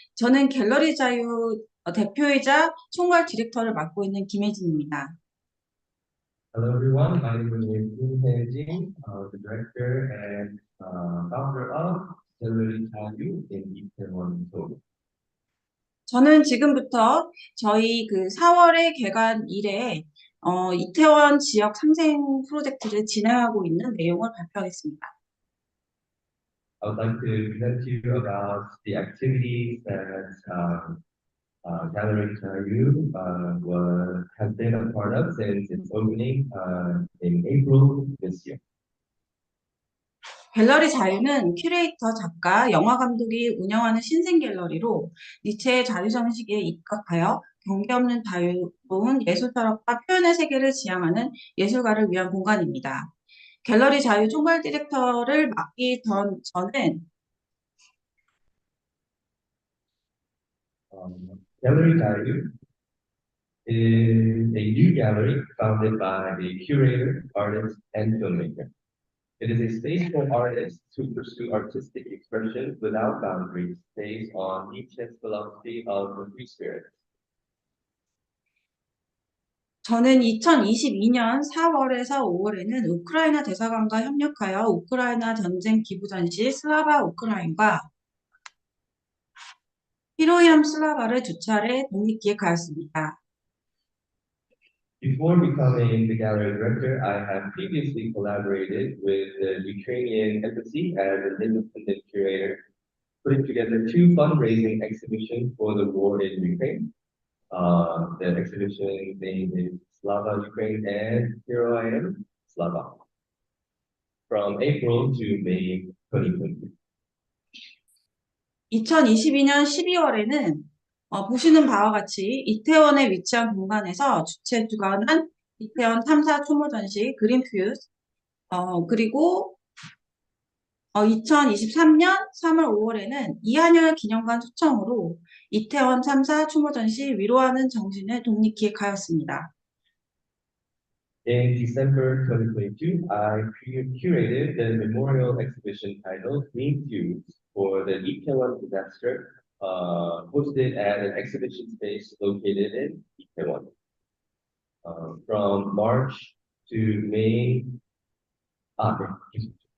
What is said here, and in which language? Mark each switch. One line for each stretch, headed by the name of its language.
Korean: 저는 갤러리 자유 대표이자 총괄 디렉터를 맡고 있는 김혜진입니다.
English: Hello everyone, my name is Jun Tae-jin, the director and founder of Gallery Tayu in Itaewon, Seoul.
Korean: 저는 지금부터 저희 그 4월에 개관 이래 이태원 지역 상생 프로젝트를 진행하고 있는 내용을 발표하겠습니다.
English: I would like to present to you about the activities that Gallery Tayu has been a part of since its opening in April this year.
Korean: 갤러리 자유는 큐레이터, 작가, 영화 감독이 운영하는 신생 갤러리로 니체의 자유정신에 입각하여 경계 없는 자유로운 예술 철학과 표현의 세계를 지향하는 예술가를 위한 공간입니다. 갤러리 자유 총괄 디렉터를 맡기 전엔
English: Gallery Tayu is a new gallery founded by a curator, artist, and filmmaker. It is a space for artists to pursue artistic expression without boundaries, based on Nietzsche's philosophy of the free spirit.
Korean: 저는 2022년 4월에서 5월에는 우크라이나 대사관과 협력하여 우크라이나 전쟁 기부 전시 슬라바 우크라인과 히로이암 슬라바를 두 차례 독립기획하였습니다.
English: Before becoming the gallery director, I have previously collaborated with the Ukrainian Embassy as an independent curator, putting together two fundraising exhibitions for the war in Ukraine. The exhibition name is Slava Ukraine and Here I Am, Slava, from April to May 2020.
Korean: 2022년 12월에는 보시는 바와 같이 이태원에 위치한 공간에서 주최 주관한 이태원 탐사 추모 전시 그린퓨즈 그리고 2023년 3월 5월에는 이한열 기념관 초청으로 이태원 참사 추모 전시 위로하는 정신을 독립기획하였습니다.
English: In December 2022, I curated the memorial exhibition titled Green Fuse for the Itaewon disaster, hosted at an exhibition space located in Itaewon. From March to May, 네.